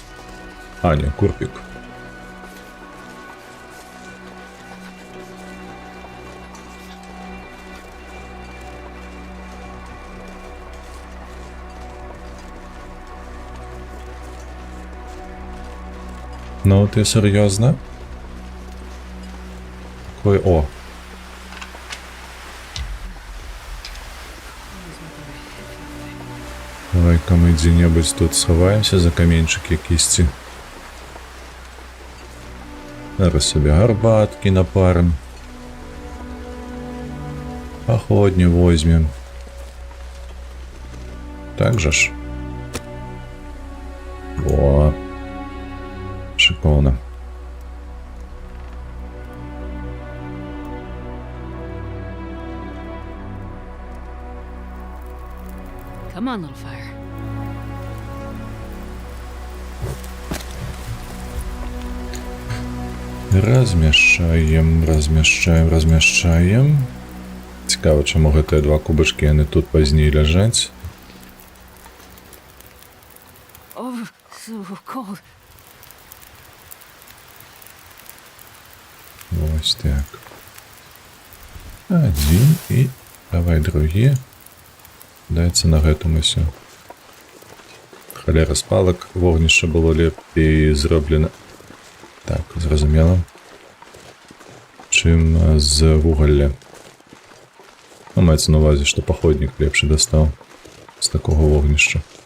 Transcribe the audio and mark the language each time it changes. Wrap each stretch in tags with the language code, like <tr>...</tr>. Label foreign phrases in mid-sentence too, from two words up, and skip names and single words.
<ru>А, не, курпик. Ну, ты серьезно? Какой... О! Давай-ка мы где-нибудь тут сховаемся за</ru> <be>каменчик якісьці. Зараз себе гарбатки напарим. Походню возьмем. Так же ж. Во. Шиковно.</be> <en>Come on, little fire.</en> <be>Размяшчаем. Цікаво, чаму гэтыя 2 кубачкі яны тут пазней ляжаць.</be> <en>Oh, so cold.</en> <be>Ось так. Один і давай другі. Даецца на гэтым усё. Халера спалак, вогнішча было лепей зроблена. Так, зразумела. Чым з вугалля. Ну, маецца на увазе, што паходнік лепшы дастаў з такога вогнішча.</be>